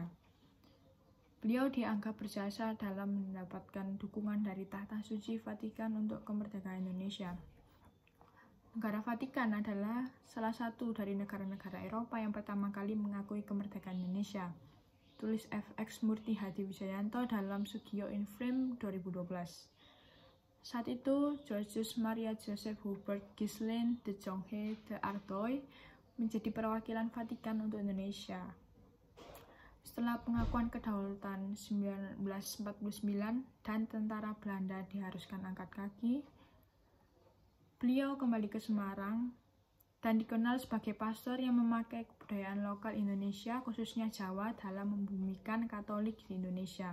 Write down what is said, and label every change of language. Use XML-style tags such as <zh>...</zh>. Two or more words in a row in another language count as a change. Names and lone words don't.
<id>Beliau dianggap berjasa dalam mendapatkan dukungan dari Tahta Suci Vatikan untuk kemerdekaan Indonesia. Negara Vatikan adalah salah satu dari negara-negara Eropa yang pertama kali mengakui kemerdekaan Indonesia. Tulis FX Murti Hadi Wijayanto dalam Soegio in Frame 2012. Saat itu, Georges Maria Joseph Hubert Ghislain de Jonge de Ardoy menjadi perwakilan Vatikan untuk Indonesia. Setelah pengakuan kedaulatan 1949 dan tentara Belanda diharuskan angkat kaki, beliau kembali ke Semarang dan dikenal sebagai pastor yang memakai kebudayaan lokal Indonesia, khususnya Jawa, dalam membumikan Katolik di Indonesia.</id>